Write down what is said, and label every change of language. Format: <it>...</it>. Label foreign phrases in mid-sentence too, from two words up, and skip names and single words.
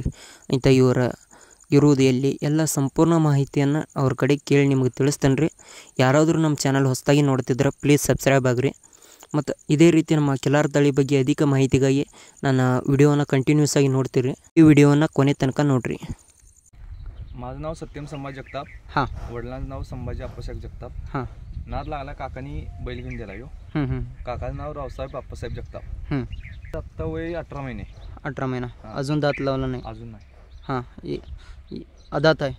<kn>ಇಂಥ ಇವರ ಇರುವುದು ಎಲ್ಲಿ ಎಲ್ಲ ಸಂಪೂರ್ಣ ಮಾಹಿತಿಯನ್ನು ಅವ್ರ ಕಡೆ ಕೇಳಿ ನಿಮಗೆ ತಿಳಿಸ್ತೇನೆ ರೀ. ಯಾರಾದರೂ ನಮ್ಮ ಚಾನಲ್ ಹೊಸದಾಗಿ ನೋಡ್ತಿದ್ರೆ</kn> <en>please subscribe</en> <kn>ಆಗಿರಿ. ಮತ್ತು ಇದೇ ರೀತಿ ನಮ್ಮ ಕಿಲಾರ್ ತಳಿ ಬಗ್ಗೆ ಅಧಿಕ ಮಾಹಿತಿಗಾಗಿ ನನ್ನ ವಿಡಿಯೋನ ಕಂಟಿನ್ಯೂಸ್ ಆಗಿ ನೋಡ್ತೀರಿ. ಈ ವಿಡಿಯೋನ ಕೊನೆ तनक ನೋಡ್ರಿ.</kn> <mr>माझं नाव सत्यम संभाजी जगताप. हां. वडिलांचं नाव संभाजी आप्पासाहेब जगताप. हां. नाद लागला काकांनी बैल घेऊन दिला यो. काकाचं नाव रावसाहेब आप्पासाहेब जगताप. आत्ता वय 18 महिने. 18 महिना. अजून दात लावला नाही. अजून नाही. हां. आदात आहे.</mr>